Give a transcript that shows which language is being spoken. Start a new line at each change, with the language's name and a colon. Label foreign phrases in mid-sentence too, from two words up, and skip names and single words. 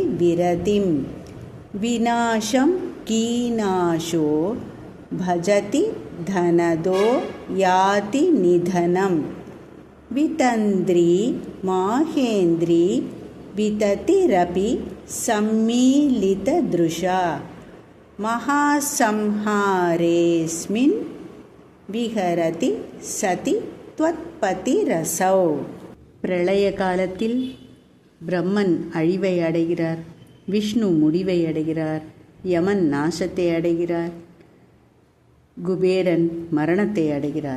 Sanskrit: विरतिं विनाशं कीनाशो भजति धनदो याति निधनं वितन्द्री माहेन्द्री विततिरपि सम्मीलितदृशा महासंहारेऽस्मिन् विहरति सति त्वत्पतिरसौ.
Tamil: பிரளய காலத்தில் பிரம்மன் அழிவை அடைகிறார், விஷ்ணு முடிவை அடைகிறார், யமன் நாசத்தை அடைகிறார், குபேரன் மரணத்தை அடைகிறார்.